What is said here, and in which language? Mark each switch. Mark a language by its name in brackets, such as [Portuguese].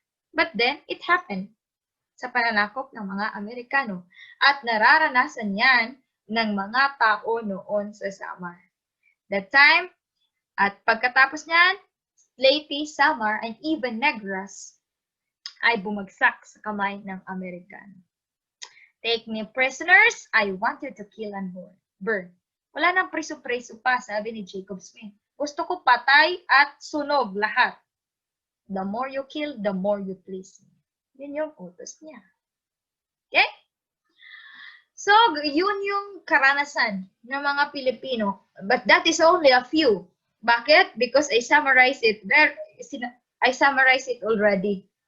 [English] But then, it happened [Filipino] sa pananakop ng mga Amerikano. At nararanasan yan ng mga tao noon sa Samar. [English] That time, [Filipino] at pagkatapos niyan, Leyte, Samar, and even Negros ay bumagsak sa kamay ng Amerikano. [English] Take me prisoners, I want you to kill and burn. [Filipino] Wala nang preso-preso pa, sabi ni Jacob Smith. Gusto ko patay at sunog lahat. [English] The more you kill, the more you please me. [Filipino] Yun yung utos niya. Okay? So, yun yung karanasan ng mga Pilipino. [English] But that is only a few. [Filipino] Bakit? [English] Because I summarized it there. I summarized it already.